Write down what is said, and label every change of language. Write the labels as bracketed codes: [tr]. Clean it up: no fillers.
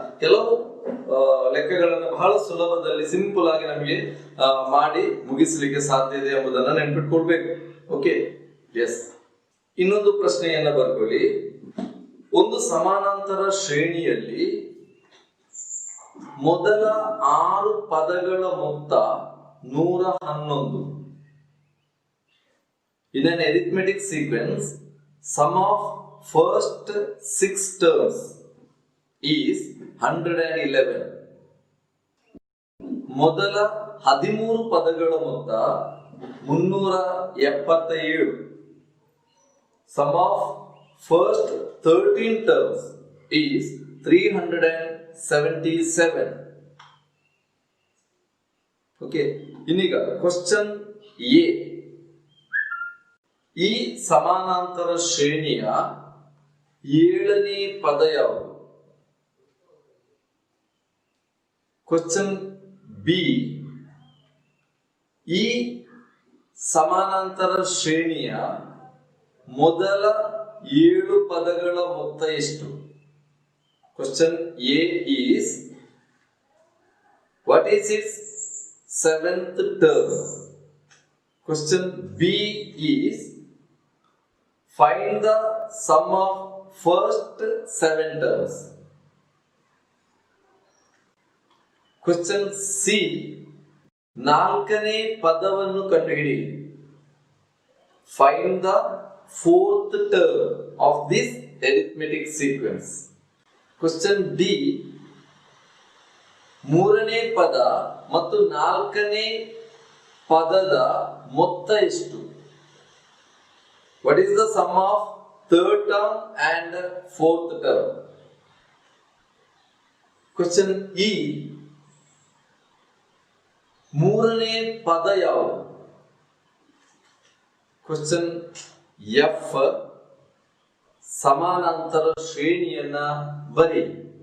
[kn] ಕೆಲವು ಲೆಕ್ಕಗಳನ್ನು ಬಹಳ ಸುಲಭದಲ್ಲಿ ಸಿಂಪಲ್ ಆಗಿ ನಮಗೆ ಮಾಡಿ ಮುಗಿಸಲಿಕ್ಕೆ ಸಾಧ್ಯ ಇದೆ ಎಂಬುದನ್ನ ನೆನಪಿಟ್ಕೊಳ್ಬೇಕು. Okay, S. ಇನ್ನೊಂದು ಪ್ರಶ್ನೆಯನ್ನ ಬರ್ಕೊಳ್ಳಿ. ಒಂದು ಸಮಾನಾಂತರ ಶ್ರೇಣಿಯಲ್ಲಿ ಮೊದಲ 6 ಪದಗಳ ಮೊತ್ತ 111. [en] In an arithmetic sequence, sum of first 6 terms is 111. [kn] ಮೊದಲ 13 ಪದಗಳ ಮೊತ್ತ 377. [en] Sum of first 13 terms is 377. [kn] Okay, ಇನ್ನೀಗ ಕ್ವಶನ್ ಎ. ಈ ಸಮಾನಾಂತರ ಶ್ರೇಣಿಯ 7ನೇ ಪದ ಯಾವುದು? Question B. ಈ ಸಮಾನಾಂತರ ಶ್ರೇಣಿಯ ಮೊದಲ 7 ಪದಗಳ ಮೊತ್ತ ಎಷ್ಟು? [en] Question A is what is its 7th term? Question B is find the sum of first 7 terms. Question C, [kn] 4ನೇ ಪದವನ್ನು ಕಂಡುಹಿಡಿಯಿರಿ. [en] Find the 4th term of this arithmetic sequence. Question D, [kn] 3ನೇ ಪದ ಮತ್ತು 4ನೇ ಪದದ ಮೊತ್ತ ಎಷ್ಟು? [en] What is the sum of third term and fourth term? Question E, [kn] 3ನೇ ಪದ ಯಾವುದು? [en] Question F, [kn] ಸಮಾನಾಂತರ ಶ್ರೇಣಿಯನ್ನ ಬರೆಯಿರಿ.